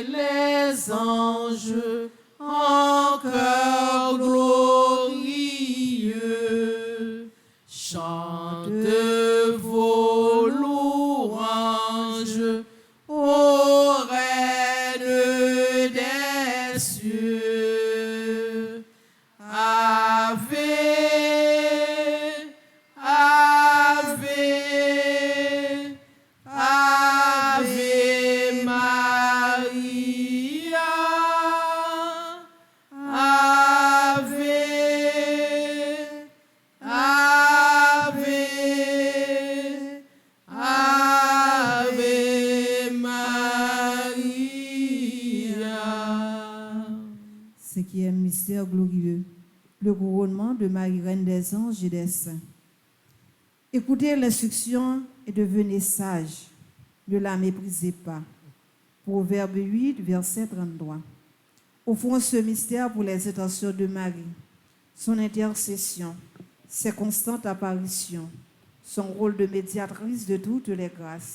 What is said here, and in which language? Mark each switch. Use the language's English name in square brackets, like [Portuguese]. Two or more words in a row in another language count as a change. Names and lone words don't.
[French] Les anges en chœur glorieux chantent vos louanges ô Reine des cieux. [Latin] Ave, Ave, Ave Maria, Ave, Ave, Ave Maria. [French] 5e mystère glorieux, le couronnement de Marie, reine des anges et des saints. Écoutez l'instruction et devenez sages, ne la méprisez pas. Proverbe 8, verset 33. Offrons ce mystère pour les intentions de Marie, son intercession, ses constantes apparitions, son rôle de médiatrice de toutes les grâces.